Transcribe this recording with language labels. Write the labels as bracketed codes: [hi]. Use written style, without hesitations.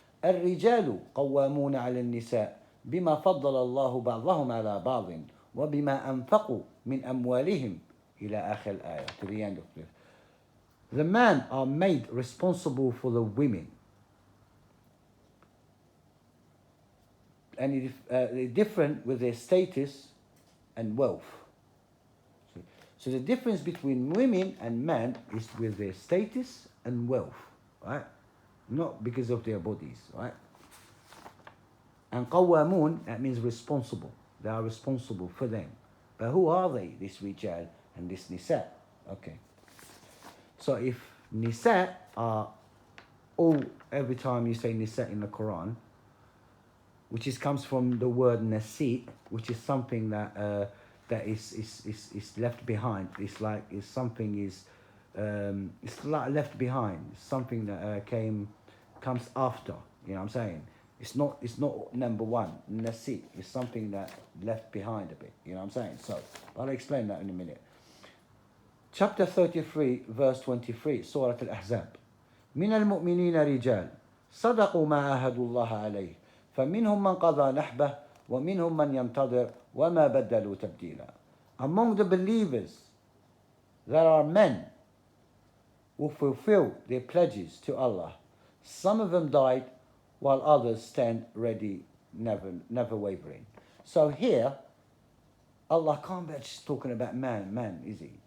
[ar] الرجال قوامون على النساء بما فضل الله بعضهم على بعض وبما أنفقوا من أموالهم إلى آخر الآية, [en] to the end of it. The men are made responsible for the women. And they're different with their status and wealth. So the difference between women and men is with their status and wealth, right? Not because of their bodies, right? And qawamun, that means responsible. They are responsible for them. But who are they, this rijal and this nisa? Okay. So if nisa are every time you say nisa in the Quran, which comes from the word nasi, which is something that that is left behind. It's like it's like left behind. It's something that comes after. You know what I'm saying? It's not number one. Nasi is something that left behind a bit. You know what I'm saying? So I'll explain that in a minute. Chapter 33, verse 23, Surah Al-Ahzab. [ar] من المؤمنين رجال صدقوا ما عاهدوا الله عليه فمنهم من قضى نحبه ومنهم من ينتظر وما بدلوا تبديلا. [en] Among the believers, there are men who fulfill their pledges to Allah. Some of them died, while others stand ready, never wavering. So here, Allah can't be just talking about man, is he?